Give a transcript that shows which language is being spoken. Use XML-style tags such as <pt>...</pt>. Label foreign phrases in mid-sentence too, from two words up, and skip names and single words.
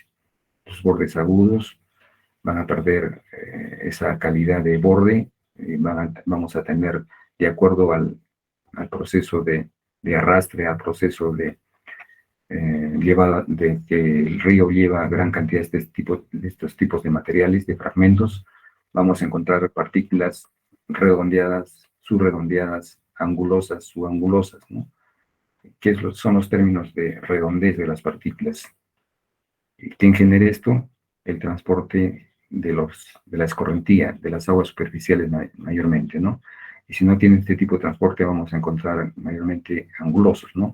<es>Sus bordes agudos van a perder esa calidad de borde, y vamos a tener, de acuerdo al proceso de arrastre, al proceso de que el río lleva gran cantidad de estos tipos de materiales, de fragmentos, vamos a encontrar partículas redondeadas, subredondeadas, angulosas, subangulosas, ¿no? ¿Qué son los términos de redondez de las partículas? ¿Quién genera esto? El transporte de la escorrentía, de las aguas superficiales mayormente, ¿no? Y si no tiene este tipo de transporte, vamos a encontrar mayormente angulosos, ¿no?</es>